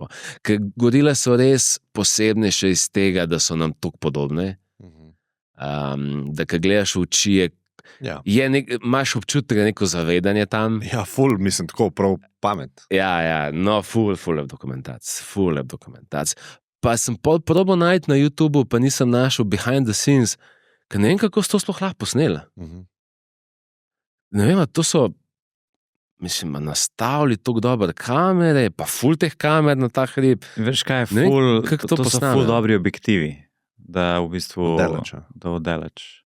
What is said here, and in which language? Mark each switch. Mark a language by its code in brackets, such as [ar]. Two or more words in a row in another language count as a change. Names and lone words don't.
[sl] Ker gorile so res posebnejše iz tega, da so nam tako podobne, da kad gledaš v oči, imaš občutek, da je neko zavedanje tam. Ja, mislim, tako prav pamet. Ja, no, fulep dokumentac. Pa sem probal najti na YouTubu, pa nisem našel [en] behind the scenes, [sl] ker ne vem, kako so to sploh lahko posnela. Ne vem, to so, mislim, nastavili tako dobre kamere, pa ful teh kamer na ta hrib. Veš kaj je ful, to so ful dobri objektivi, da v bistvu oddaleč.